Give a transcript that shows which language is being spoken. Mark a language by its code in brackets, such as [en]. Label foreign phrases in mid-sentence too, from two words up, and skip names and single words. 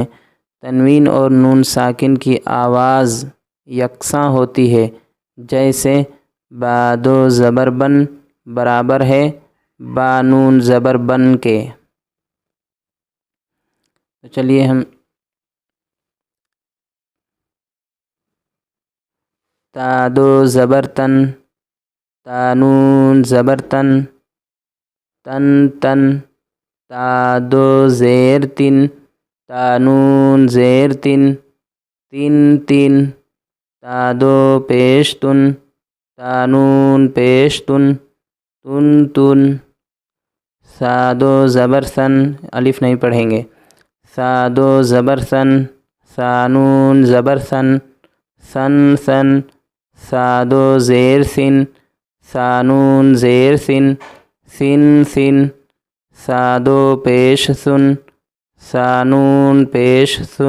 [ur] تنوین اور نون ساکن کی آواز یکساں ہوتی ہے، جیسے با دو زبر بن برابر ہے با نون زبر بن کے۔ تو چلیے ہم تا دو زبر تن، تا نون زبر تن، تن تن، تا دو زیر تن، تا نون زیر تن، تن تن، تا دو پیش تن، تا نون پیش تن، تن تن، سا دو زبر سن، الف نہیں پڑھیں گے، سا دو زبر سن، سا نون زبر سن، سن سن، سا دو زیر سن، سا نون زیر سن، سن سن، سا دو پیش سن، سا نون پیش سن،